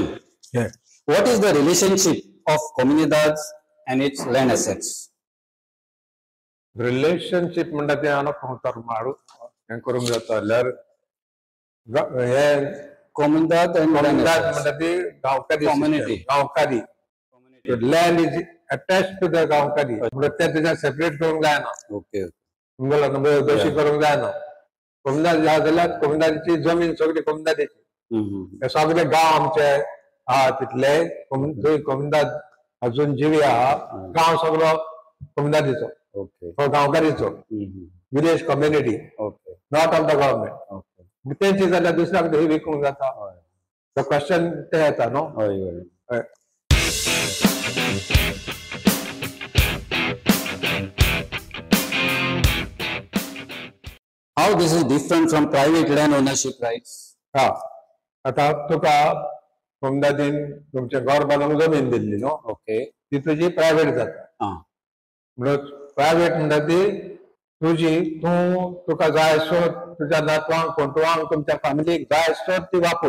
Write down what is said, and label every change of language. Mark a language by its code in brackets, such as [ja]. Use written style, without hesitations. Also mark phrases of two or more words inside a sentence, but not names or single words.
[en] Yeah. What is the relationship of comunidades and its land assets? [kok] रिलेशनशिप म्हणटा ते हांव कोंतार मारू हें करूंक जाता जाल्यार हे [en] Comunidad and land [kok] कोमिदाद [en] assets. [kok] म्हणटा ती गांवकारी Community. गांवकारी [en] land is attach to the [kok] गांवकारी म्हणजे ते तुज्या सेपरेट करूंक जायना Okay. तुमकां नंबर दोशी करूंक जायना कोमिदाद आहा जाल्यार कोमिदादीची जमीन सगळी कोमिदादीची हे सगळे गांव आमचे आहा तितले थंय कोमिदाद अजून जिवी आहा गांव सगळो कोमिदादीचो Okay. हो गांवकारीचो [en] village community [kok] Okay. [en] not of the government [kok] Okay. तेंची जाल्यार दुसऱ्याक हे विकूंक जाता तो क्वेश्चन ते येता न्हू हय [en] How this is different from private land ownership rights? [kok] हा आता तुका कोमिदादीन तुमचे घर बांदूंक जमीन दिल्ली न्हू Okay. ती तुजी प्रायव्हेट जाता म्हणून प्रायव्हेट म्हणटा ती तुजी तुका जाय सो तुज्या नातवांक कोंटवांक तुमच्या फॅमिलीक जाय सो ती वापर